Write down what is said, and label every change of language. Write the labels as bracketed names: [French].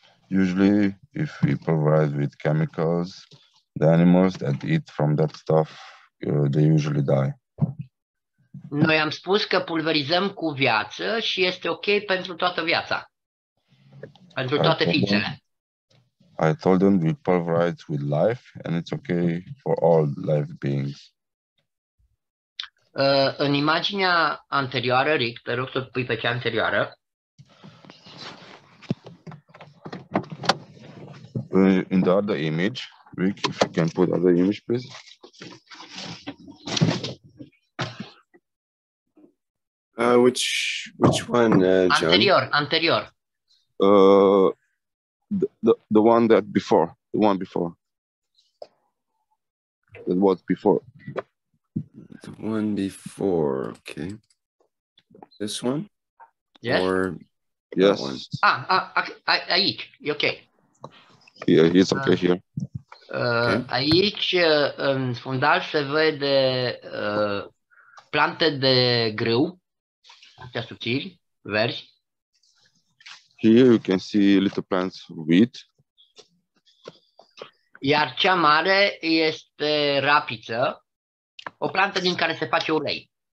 [English] Usually, if we pulverize with chemicals, the animals that eat from that stuff, they usually die. [Romanian] Noi am spus că pulverizăm cu viață și este ok pentru toată viața, pentru toate ființele. [English] I told them we pulverize with life and it's okay for all life beings. [Romanian] În imaginea anterioară, Rick, te rog să pui pe cea anterioară. [English] In the other image, Rick, if you can put other image, please. Which one, John? [Romanian] Anterior. [English] The one that before, the one before. That was before. The one before, okay. This one? Yes. Or Yes. that one? [Romanian] Aici, e ok. [English] Yeah, it's okay here. Okay. [Romanian] Aici, în fundal, se vede plante de grâu. astea subțiri, verzi. [English] Here you can see little plants wheat. [Romanian] Iar cea mare este rapiță, o plantă din care se face ulei.